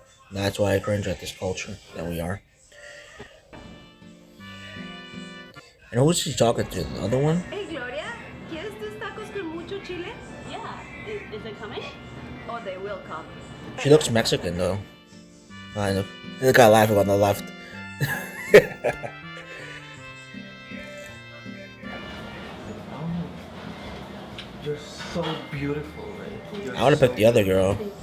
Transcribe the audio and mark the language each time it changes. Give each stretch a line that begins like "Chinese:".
English: That's why I cringe at this culture that we are. And who's she talking to? The other one?
Spanish: Hey Gloria, ¿quieres tus tacos con mucho chile?
English: Yeah. Is it coming? Oh, they will come. She looks Mexican though. Kind of. The guy laughing on the left. You're so beautiful, right? I would have picked the other girl.